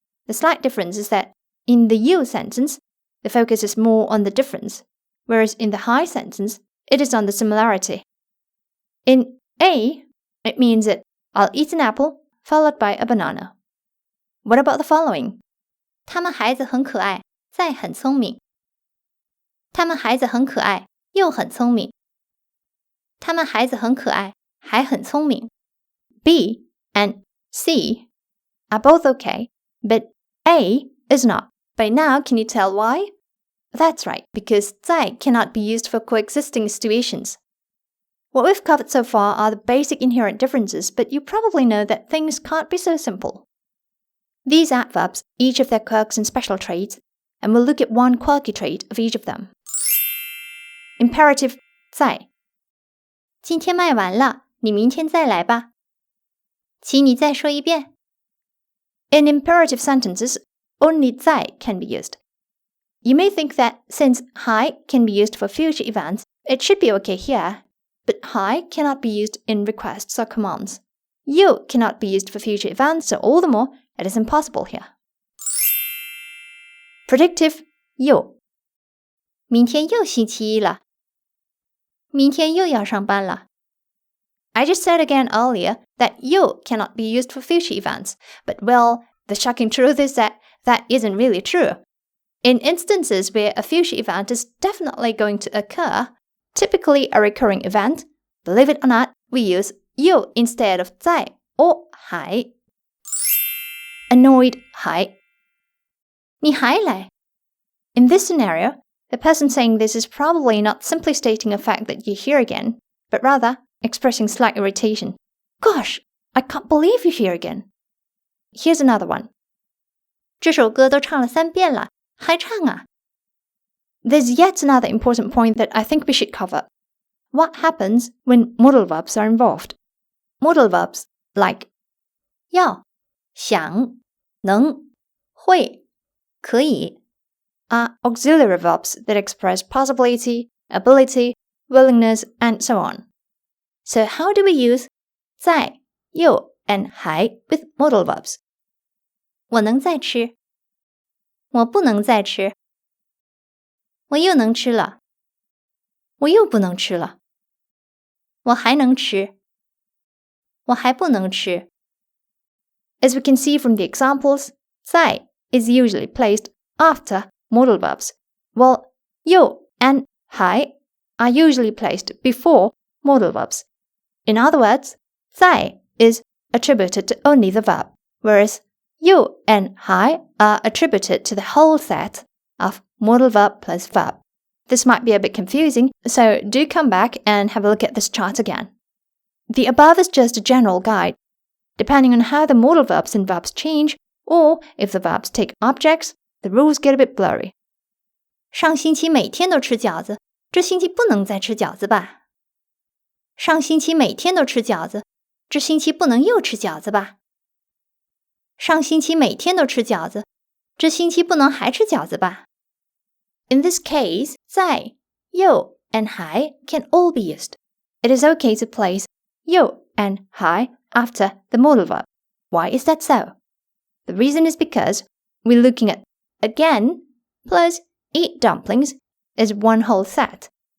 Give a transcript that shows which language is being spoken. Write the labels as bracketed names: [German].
[English] The slight difference is that in the you sentence, the focus is more on the difference, whereas in the还 sentence, it is on the similarity. In A, it means that I'll eat an apple, followed by a banana. What about the following? [Chinese] 他们孩子很可爱，再很聪明。他们孩子很可爱，又很聪明。他们孩子很可爱，还很聪明。 [English] B and C are both okay, but A is not. By now, can you tell why? That's right, because 在 cannot be used for coexisting situations. What we've covered so far are the basic inherent differences, but you probably know that things can't be so simple. These adverbs each have their quirks and special traits, and we'll look at one quirky trait of each of them. [Chinese] Imperative 在今天卖完了，你明天再来吧。请你再说一遍。 [English] In imperative sentences, only 在 can be used. You may think that since 还 can be used for future events, it should be okay here, but 还 cannot be used in requests or commands. 又 cannot be used for future events, so all the more, it is impossible here. [Chinese] predictive 又，明天又星期一了，明天又要上班了。 [English] I just said again earlier that 又 cannot be used for future events, but well, the shocking truth is that isn't really true. In instances where a future event is definitely going to occur, typically a recurring event, believe it or not, we use 又 instead of 在 or 还。 [Chinese] Annoyed 还，你还来？ [English] In this scenario, the person saying this is probably not simply stating a fact that you're here again, but rather expressing slight irritation. Gosh, I can't believe you're here again. Here's another one. [Chinese] 这首歌都唱了3遍了，还唱啊？ [English] There's yet another important point that I think we should cover. What happens when modal verbs are involved? Modal verbs like 要、想、能、会、可以 are auxiliary verbs that express possibility, ability, willingness, and so on. So how do we use 在、又 and 还 with modal verbs? [Chinese] 我能再吃，我不能再吃，我又能吃了，我又不能吃了，我还能吃，我还不能吃。 [English] As we can see from the examples, 在 is usually placed after modal verbs, while 又 and 还 are usually placed before modal verbs. In other words, 在 is attributed to only the verb, whereas 又 and 还 are attributed to the whole set of modal verb plus verb. This might be a bit confusing, so do come back and have a look at this chart again. The above is just a general guide. Depending on how the modal verbs and verbs change, or if the verbs take objects, the rules get a bit blurry. [Chinese] 上星期每天都吃饺子，这星期不能再吃饺子吧？上星期每天都吃饺子，这星期不能又吃饺子吧？上星期每天都吃饺子，这星期不能还吃饺子吧？ [English] In this case, 在、又 and 还 can all be used. It is okay to place 又 and 还 after the modal verb. Why is that so? The reason is because we're looking at again plus eat dumplings as one whole set.